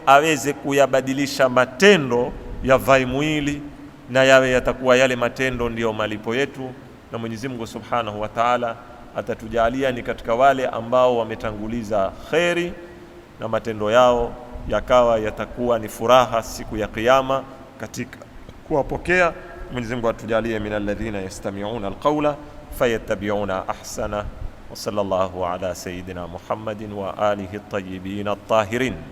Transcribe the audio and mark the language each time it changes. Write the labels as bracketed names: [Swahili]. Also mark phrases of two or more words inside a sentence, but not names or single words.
[Swahili] aweze kuyabadilisha matendo ya vai mwili, na yawe yatakuwa yale matendo ndiyo malipo yetu, na Mwenyezi Mungu [Arabic] سبحانه وتعالى [Swahili] atatujalia ni katika wale ambao wametanguliza kheri na matendo yao yakawa yatakuwa ni furaha siku ya Kiyama katika kuwapokea. Mwenyezi Mungu atujalie [Arabic] من الذين يستمعون القول فيتبعون أحسنه. وصلى الله على سيدنا محمد وآله الطيبين الطاهرين.